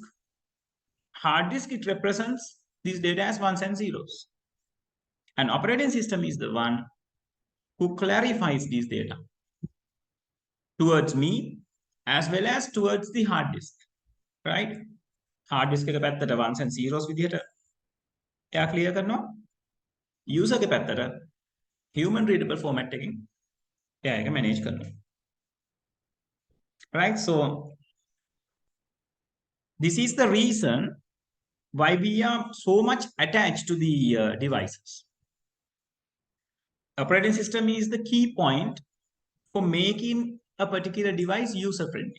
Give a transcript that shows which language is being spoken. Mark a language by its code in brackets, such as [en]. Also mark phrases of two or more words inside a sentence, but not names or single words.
[en] Hard disk, it represents these data as ones and zeros. And operating system is the one who clarifies these data towards me as well as towards the hard disk, right? Hard disk [si] එක පැත්තට [en] ones and zeros [si] විදිහට එයා clear කරනවා. User එක පැත්තට [en] human readable format [si] එකකින් එයා එක manage කරනවා. [en] Right? So this is the reason why we are so much attached to the devices. Operating system is the key point for making a particular device user-friendly.